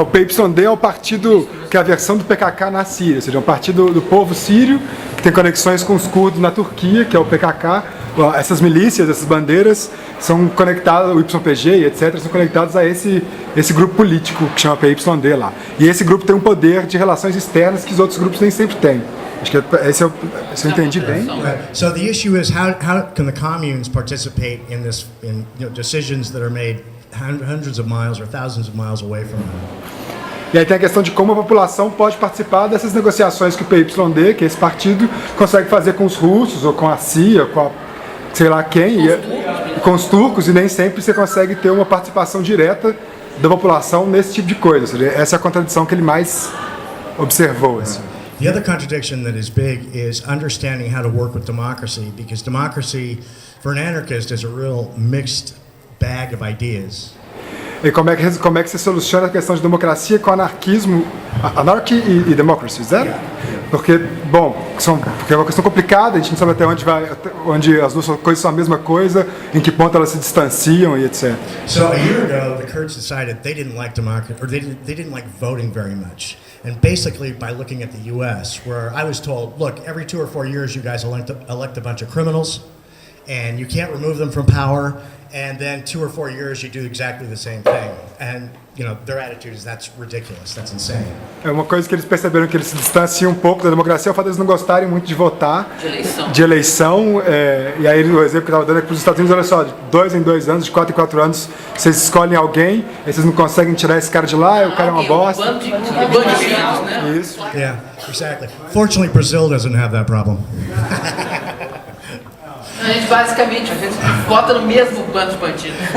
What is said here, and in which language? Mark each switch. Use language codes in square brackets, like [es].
[pt] O PYD é o partido que é a versão do PKK na Síria, ou seja, é um partido do povo sírio que tem conexões com os curdos na Turquia, que é o PKK. Essas milícias, essas bandeiras são conectadas, o YPG e etc., são conectados a esse grupo político que chama PYD lá. E esse grupo tem um poder de relações externas que os outros grupos nem sempre têm. Acho que se eu entendi bem. [en] So the issue is how can the communes participate in this decisions that are made hundreds of miles or thousands of miles away from them? [pt] E aí tem a questão de como a população pode participar dessas negociações que o PYD, que é esse partido, consegue fazer com os russos ou com a CIA, com a sei lá quem, com os turcos, e nem sempre você consegue ter uma participação direta da população nesse tipo de coisa. Ou seja, essa é a contradição que ele mais observou. Assim. [en] The other contradiction that is big is understanding how to work with democracy, because democracy, for an anarchist, is a real mixed bag of ideas. [pt] E como é que se soluciona a questão de democracia com anarquismo, anarchy e democracy, certo? Porque é uma questão complicada, a gente não sabe até onde as duas coisas são a mesma coisa, em que ponto elas se distanciam e etc. [en] So a year ago, the Kurds decided they didn't like democracy, or they didn't like voting very much. And basically, by looking at the U.S., where I was told, look, every 2 or 4 years, you guys elect a bunch of criminals, and you can't remove them from power. And then 2 or 4 years, you do exactly the same thing. And, their attitude is that's ridiculous, that's insane. [pt] É uma coisa que eles perceberam que eles se distanciam um pouco da democracia, é o fato de eles não gostarem muito de votar, de eleição. E aí o exemplo que eu estava dando é que para os Estados Unidos, olha só, de 2 em 2 anos, de 4 em 4 anos, vocês escolhem alguém, aí vocês não conseguem tirar esse cara de lá, e o cara é uma bosta. Bandidos, né? Isso. [en] Yeah, exactly. Fortunately, Brazil doesn't have that problem. [pt] A gente basicamente vota no mesmo bando de bandidos.